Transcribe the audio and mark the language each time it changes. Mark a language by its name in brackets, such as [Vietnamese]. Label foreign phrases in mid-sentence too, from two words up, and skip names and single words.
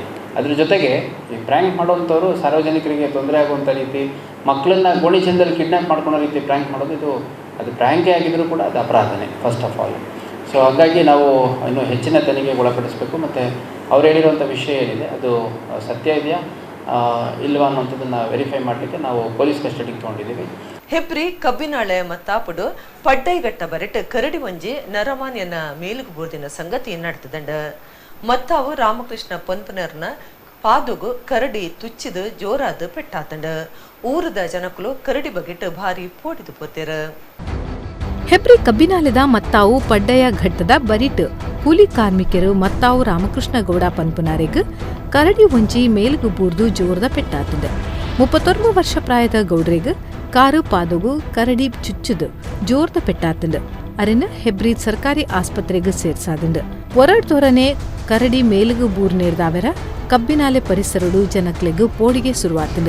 [Kannada] ಅದ್ರ ಜೊತೆಗೆ ಈ ಪ್ರ್ಯಾಂಕ್ ಮಾಡುವಂಥವ್ರು ಸಾರ್ವಜನಿಕರಿಗೆ ತೊಂದರೆ ಆಗುವಂಥ ರೀತಿ, ಮಕ್ಕಳನ್ನ ಗೋಣಿಚೀಲದಲ್ಲಿ ಕಿಡ್ನ್ಯಾಪ್ ಮಾಡ್ಕೊಳ್ಳೋ ರೀತಿ ಪ್ರ್ಯಾಂಕ್ ಮಾಡೋದು ಅದು ಪ್ರ್ಯಾಂಕೇ ಆಗಿದ್ದರೂ ಕೂಡ ಅದು ಅಪರಾಧನೇ [English] first of all. [Kannada] ಸೊ ಹಾಗಾಗಿ ನಾವು ಇನ್ನೂ ಹೆಚ್ಚಿನ ತನಿಖೆಗೆ ಒಳಪಡಿಸಬೇಕು. ಮತ್ತು ಅವ್ರು ಹೇಳಿರುವಂಥ ವಿಷಯ ಏನಿದೆ ಅದು ಸತ್ಯ ಇದೆಯಾ ಇಲ್ವಾ ಅನ್ನೋಂಥದ್ದನ್ನು ವೆರಿಫೈ ಮಾಡಲಿಕ್ಕೆ ನಾವು ಪೊಲೀಸ್ ಕಸ್ಟಡಿಗೆ ತೊಗೊಂಡಿದ್ದೀವಿ. [Tulu] ಹೆಬ್ರಿ ಕಬ್ಬಿನಾಳೆ ಮತ್ತಾಪುಡು ಪಡ್ಡೈಗಟ್ಟ ಬರೆಟ್ ಕರಡಿ ಒಂಜಿ ನರಮಾನ್ಯನ ಮೇಲುಗು ಬೂರ್ದಿನ ಸಂಗತಿ ನಡೆತದಂಡ ಮತ್ತಾವು ರಾಮಕೃಷ್ಣ ಪಂಪನರ್ನ ಪಾದುಗು ಕರಡಿ ತುಚ್ಚಿದು ಜೋರಾದ ಪೆಟ್ಟಾತಂಡ ಊರದ ಜನಕಲು ಕರಡಿ ಬಗೆಟ್ ಭಾರಿ ಪೋಡಿದು ಪೋತೇರ. ಹೆಬ್ರಿ ಕಬ್ಬಿನಾಲೆದ ಮತ್ತಾವು ಪಡ್ಡಯ ಘಟ್ಟದ ಬರಿಟ್ ಕೂಲಿ ಕಾರ್ಮಿಕರು ಮತ್ತಾವು ರಾಮಕೃಷ್ಣ ಗೌಡ ಪನ್ಪುನಾರೆಗ್ ಕರಡಿ ಒಂಜಿ ಮೇಲುಗು ಬೂರ್ದು ಜೋರದ ಪೆಟ್ಟಾತಂಡ 31 ವರ್ಷ ಪ್ರಾಯದ ಗೌಡ್ರಿಗ್ ಕಾರು ಪಾದುಗು ಕರಡಿ ಚುಚ್ಚುದು ಜೋರ್ದ ಪೆಟ್ಟಾತಂಡ ಅರೆನ ಹೆಬ್ರಿ ಸರ್ಕಾರಿ ಆಸ್ಪತ್ರೆಗೆ ಸೇರ್ಸಾದಂಡ ಒರಡ್ದೊರನೆ ಕರಡಿ ಮೇಲುಗು ಬೂರ್ ನೇರ್ದಾವೆರ ಕಬ್ಬಿನಾಲೆ ಪರಿಸರಡು ಜನಕ್ಲೆಗ್ ಪೋಡಿಗೆ ಶುರುವಾತಂಡ.